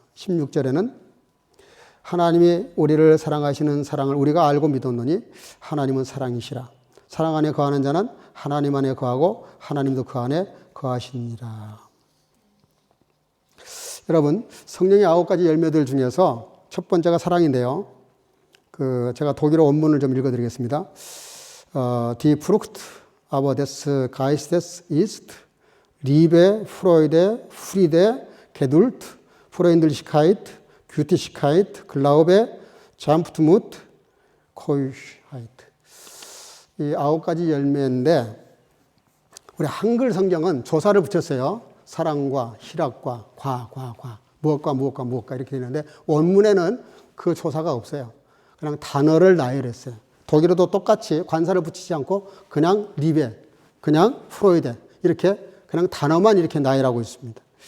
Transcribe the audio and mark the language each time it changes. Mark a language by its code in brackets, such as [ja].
[ko] 16절에는 하나님이 우리를 사랑하시는 사랑을 우리가 알고 믿었노니 하나님은 사랑이시라. 사랑 안에 거하는 자는 하나님 안에 거하고 하나님도 그 안에 거하시니라. 여러분, 성령의 9가지 열매들 중에서 첫 번째가 사랑인데요. 제가 독일어 원문을 좀 읽어드리겠습니다. [de] Die Frucht aber des Geistes ist Liebe, Freude, Friede, Geduld, Freundlichkeit, Gütigkeit, Glaube, Sanftmut, Keuschheit. [ko] 이 9가지 열매인데 우리 한글 성경은 조사를 붙였어요. 사랑과 희락과 무엇과 이렇게 되는데 원문에는 그 조사가 없어요. 그냥 단어를 나열했어요. 독일어도 똑같이 관사를 붙이지 않고 그냥 리베, 그냥 프로이데 이렇게 그냥 단어만 이렇게 나열하고 있습니다.